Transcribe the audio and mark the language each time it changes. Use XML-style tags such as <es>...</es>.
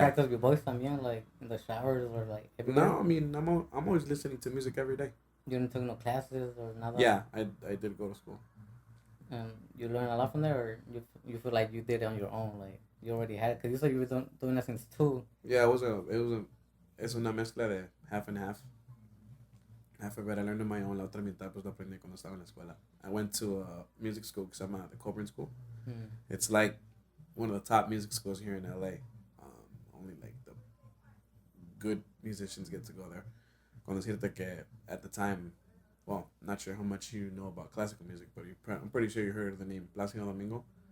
<en>practice your voice también, like in the showers or like everywhere? No, I mean I'm always listening to music every day. You didn't take no classes or nada? Yeah, I did go to school. And you learn a lot from there, or you feel like you did it on your own, like you already had it? Because you said you were doing it since 2.</en> <es>Yeah, es una mezcla de</es> <en>half and half. Half of it I learned on my own.</en> <es>La otra mitad pues lo aprendí cuando estaba en la escuela.</es> <en>I went to a music school</en> <es>que se llama</es> <en>the Coburn School. Mm. It's like one of the top music schools here in LA. Only like the good musicians get to go there.</en> <es>Con decirte que</es> <en>at the time, well, not sure how much you know about classical music, but I'm pretty sure you heard of the name Plácido Domingo.</en>